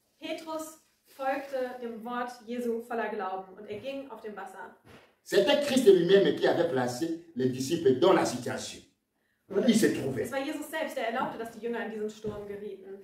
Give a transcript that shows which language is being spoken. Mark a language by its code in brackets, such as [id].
[de] Petrus folgte dem Wort Jesu voller Glauben und er ging auf dem Wasser. [fr] C'était Christ lui-même qui avait placé les disciples dans la situation où ils se trouvaient. [de] Es war Jesus selbst, der erlaubte, dass die Jünger in diesen Sturm gerieten.